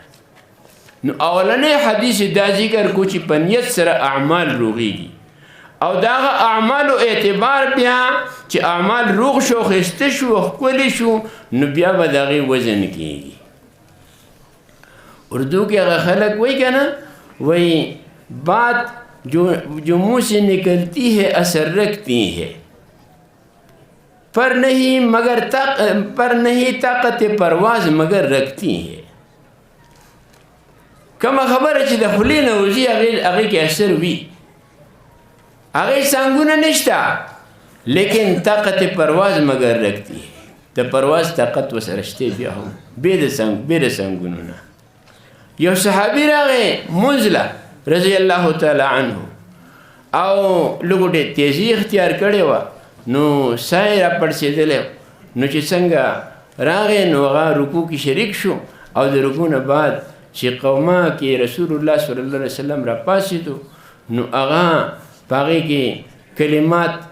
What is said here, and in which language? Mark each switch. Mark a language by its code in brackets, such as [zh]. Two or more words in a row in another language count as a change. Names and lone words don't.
[ps] نو اولنی حدیث دا ذکر کو چې په نیت سره اعمال روغېږي، او د هغه اعمالو اعتبار بیا چې اعمال روغ شو، ښایسته شو، ښکلي شو، نو بیا به د هغې وزن کېږي. اردو کې هغه خلک وایي که نه، وایي [ur] بات جو منہ سے نکلتی ہے اثر رکھتی ہے، پر نہیں طاقت پرواز مگر رکھتی ہے. [ps] کومه خبره چې د خولې نه وځي هغې کې اثر وي، هغې څنګونه نشته، [ur] لیکن طاقت پرواز مگر رکھتی ہے، [ps] د پرواز طاقت ورسره شته بیا هم بې د څنګونو نه. یو صحابي راغی منځله [ar] رضی الله تعالی عنه، [ps] او لږ تیزي اختیار کړې وه، نو ساه یې راپړسېدلی، نو چې څنګه راغې نو هغه رکوع کې شریک شو او د رکوع نه بعد چې قومه کې رسول الله [ar] صلی الله علیه وسلم [ps] را پاسېدو نو هغه په هغې کې کلمات